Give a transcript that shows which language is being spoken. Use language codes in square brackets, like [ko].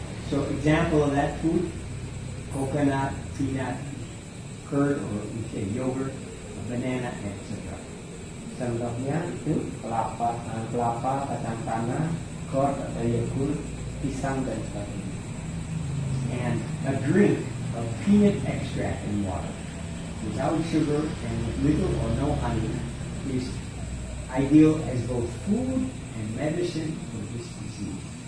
[en] So example of that food, coconut, peanut, curd, or we say yogurt, banana, etc. [id] Contohnya itu kelapa, kacang tanah, curd atau yogurt, pisang dan sebagainya. [en] And a drink of peanut extract and water without sugar and with little or no honey is ideal as both food and medicine for this disease.